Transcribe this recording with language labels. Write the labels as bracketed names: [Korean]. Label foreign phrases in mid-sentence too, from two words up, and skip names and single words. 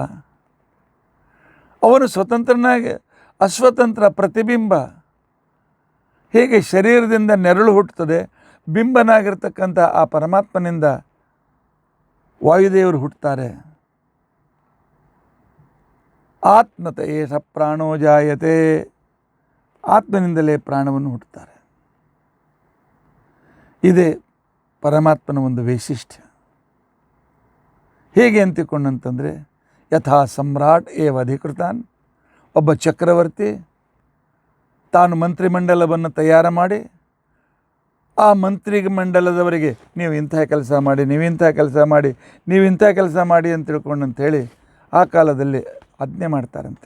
[Kannada] ಅವನು ಸ್ವತಂತ್ರನಾಗಿ ಅಸ್ವತಂತ್ರ ಪ್ರತಿಬಿಂಬ. ಹೇಗೆ ಶರೀರದಿಂದ ನೆರಳು ಹುಟ್ಟುತ್ತದೆ, ಬಿಂಬನಾಗಿರ್ತಕ್ಕಂಥ ಆ ಪರಮಾತ್ಮನಿಂದ ವಾಯುದೇವರು ಹುಟ್ಟುತ್ತಾರೆ. [Sanskrit] ಆತ್ಮತ ಏಷ ಪ್ರಾಣೋ ಜಾಯತೆ, [Kannada] ಆತ್ಮನಿಂದಲೇ ಪ್ರಾಣವನ್ನು ಹುಟ್ಟುತ್ತಾರೆ. ಇದೇ ಪರಮಾತ್ಮನ ಒಂದು ವೈಶಿಷ್ಟ್ಯ. ಹೇಗೆ ಅಂತಿಕೊಂಡಂತಂದರೆ, [Sanskrit] ಯಥಾ ಸಮ್ರಾಟ್ ಏವ ಅಧಿಕೃತಾನ್, [Kannada] ಒಬ್ಬ ಚಕ್ರವರ್ತಿ ತಾನು ಮಂತ್ರಿಮಂಡಲವನ್ನು ತಯಾರು ಮಾಡಿ ಆ ಮಂತ್ರಿ ಮಂಡಲದವರಿಗೆ ನೀವು ಇಂಥ ಕೆಲಸ ಮಾಡಿ, ನೀವಿಂಥ ಕೆಲಸ ಮಾಡಿ, ನೀವಿಂಥ ಕೆಲಸ ಮಾಡಿ ಅಂತ ತಿಳ್ಕೊಂಡಂಥೇಳಿ ಆ ಕಾಲದಲ್ಲಿ ಆಜ್ಞೆ ಮಾಡ್ತಾರಂತೆ.